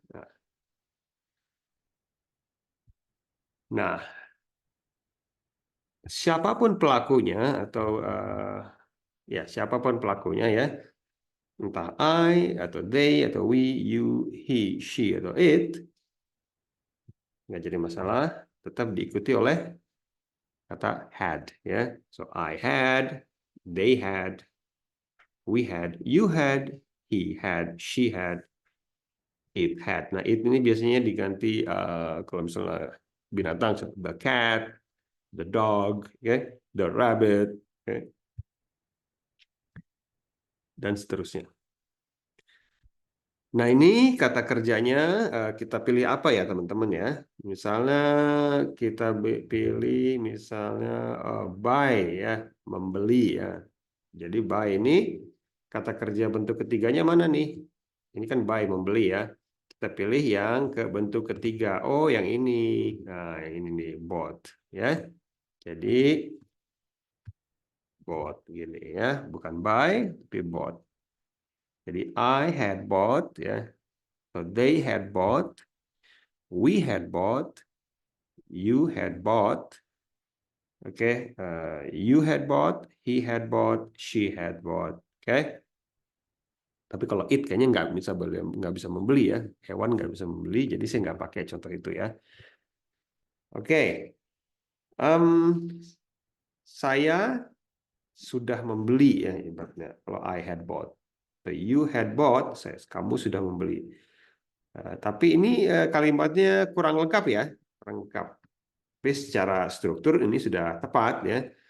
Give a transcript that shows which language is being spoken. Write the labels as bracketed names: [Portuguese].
[Indonesian] Nah, nah, siapapun pelakunya atau ya siapapun pelakunya ya, entah I atau they atau we, you, he, she atau it, nggak jadi masalah. Tetap diikuti oleh kata had ya. [English] So I had, they had, we had, you had, he had, she had, it had. [Indonesian] Nah, it ini biasanya diganti kalau misalnya binatang seperti [English] the cat, the dog, okay, the rabbit, okay, [Indonesian] dan seterusnya. Nah, ini kata kerjanya kita pilih apa ya, teman-teman ya? Misalnya kita pilih misalnya buy ya, membeli ya. Jadi buy ini kata kerja bentuk ketiganya mana nih? Ini kan buy membeli ya. Kita pilih yang ke bentuk ketiga. Oh, yang ini. Nah, yang ini nih, bought ya. Jadi bought gini ya, bukan buy tapi bought. Jadi [English] I had bought ya. So they had bought. We had bought, you had bought, oke, you had bought, he had bought, she had bought, oke. [Indonesian] Tapi kalau it kayaknya nggak bisa membeli ya, hewan nggak bisa membeli, jadi saya nggak pakai contoh itu ya. Oke, Em, saya sudah membeli ya ibaratnya. [English] Kalau I had bought, you had bought, [Indonesian] kamu sudah membeli. Tapi ini kalimatnya kurang lengkap ya, kurang lengkap. Tapi secara struktur ini sudah tepat ya.